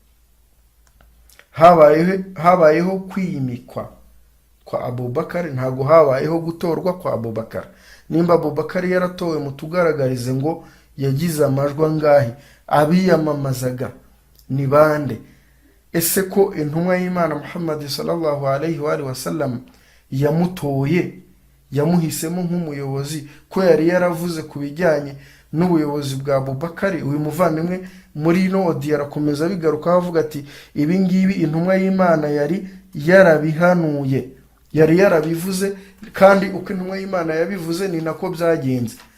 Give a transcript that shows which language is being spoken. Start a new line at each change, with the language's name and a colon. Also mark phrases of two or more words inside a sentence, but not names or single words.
Kinyarwanda: Habayeho kwimikwa kwa Abubakar, ntago habayeho gutorwa kwa Abubakar. Nimba Abubakar yaratowe, mutugaragarize ngo yagize amajwi angahe, abiyamamazaga ni bande? Ese ko intumwa y'Imana Muhammad
Arabic: صلى الله عليه وسلم
Kinyarwanda: yamutoye, yamuhisemo nk'umuyobozi, ko yari yaravuze ku bijyanye n'ubuyobozi bwa Abubakari? Uyu muvandimwe muri ino odi arakomeza bigaruka avuga ati ibi ngibi intumwa y'Imana yari yarabihanuye, yari yarabivuze, kandi uko intumwa y'Imana yabivuze ni nako byagenze.